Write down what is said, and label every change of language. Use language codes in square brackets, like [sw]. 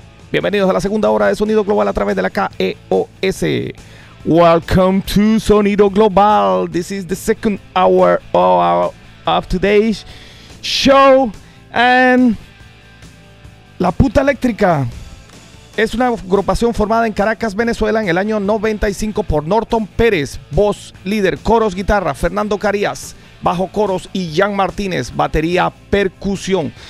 [es] Bienvenidos a la segunda hora de Sonido Global a través de la KEOS. [en] Welcome to Sonido Global. This is the second hour of today's show. [es] And La Puta Eléctrica es una agrupación formada en Caracas, Venezuela, en el año 95 por Norton Pérez, voz, líder, coros, guitarra, Fernando Carías, bajo coros, y Jan Martínez, batería, percusión.